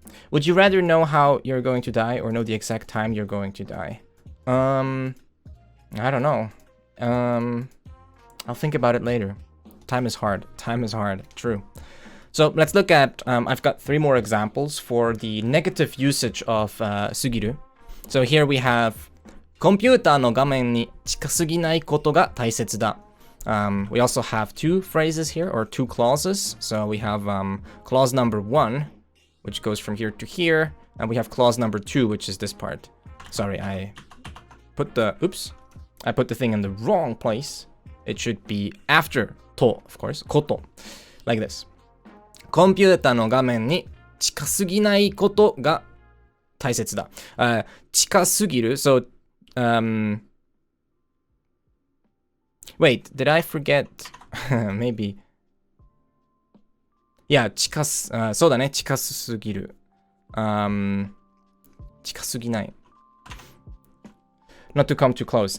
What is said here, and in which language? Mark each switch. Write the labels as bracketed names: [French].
[English] Would you rather know how you're going to die or know the exact time you're going to die? I don't know. I'll think about it later. Time is hard. Time is hard. True. So let's look at, I've got 3 more examples for the negative usage of sugiru. [Japanese] So here we have, コンピューターの画面に近すぎないことが大切だ. [English] We also have 2 phrases here, or 2 clauses. So we have clause number 1, which goes from here to here, and we have clause number 2, which is this part. Sorry, I put the thing in the wrong place. It should be after to, of course, こと. Like this. [Japanese] コンピューターの画面に近すぎないことが大切だ。近すぎる [English] So, wait, did I forget? Maybe. [Japanese] Yeah, そうだね。近すぎる。近すぎない。 [English] Not to come too close.